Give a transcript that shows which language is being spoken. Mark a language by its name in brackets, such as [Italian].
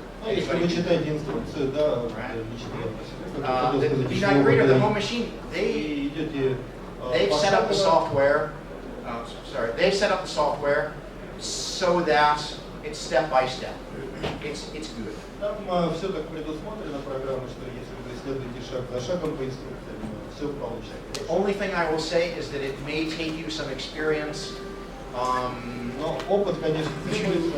[Russian] Если вы читаете инструкцию, да, [English] The B9 Creator, the home machine, they've set up the software. They've set up the software so that it's step by step. It's good. [Russian] Там все так предусмотрено программа, что если вы исследуете шаг за шагом по инструкциям, все получится. [English] The only thing I will say is that it may take you some experience [Russian] Но опыт, конечно, требуется